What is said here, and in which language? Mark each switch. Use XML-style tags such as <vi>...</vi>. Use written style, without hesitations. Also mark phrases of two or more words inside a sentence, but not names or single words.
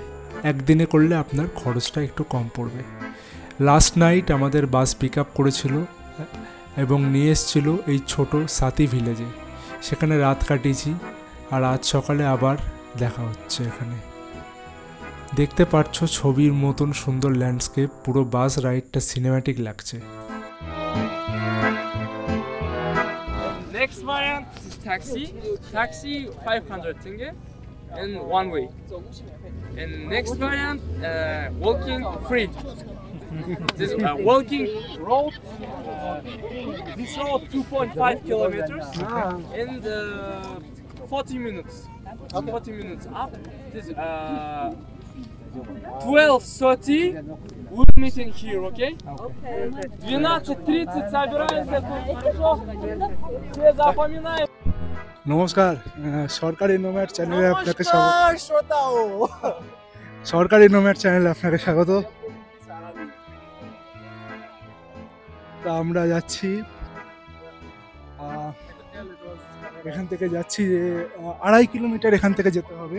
<bn>একদিনে করলে আপনার খরচটা একটু কম পড়বে।</bn> <en>last night</en> <bn>আমাদের বাস</bn> <en>pick up</en> <bn>করেছিল এবং নিয়ে এসেছিল এই ছোট সাথী ভিলেজে। সেখানে রাত কাটিয়েছি আর আজ সকালে আবার দেখা হচ্ছে এখানে। দেখতে পাচ্ছ ছবির মতন সুন্দর ল্যান্ডস্কেপ, পুরো</bn> <en>bus ride</en> <bn>সিনেম্যাটিক লাগছে।</bn> <en>Next variant is taxi. Taxi 500 tenge in one way. And next variant, walking free. This walking road. This road 2.5 kilometers in 40 minutes. 40 minutes up. This 12:30. We're meeting here,</en> <ru>okay? 12:30 собираемся тут, хорошо? Все запоминаем.</ru> <bn>নমস্কার, সরকারি</bn> <en>nomad channel</en> <bn>আপনাকে স্বাগত। সরকারি</bn> <en>nomad channel</en> <bn>আপনাকে স্বাগত। তা আমরা যাচ্ছি, এখান থেকে যাচ্ছি 2.5 কিলোমিটার এখান থেকে যেতে হবে।</bn>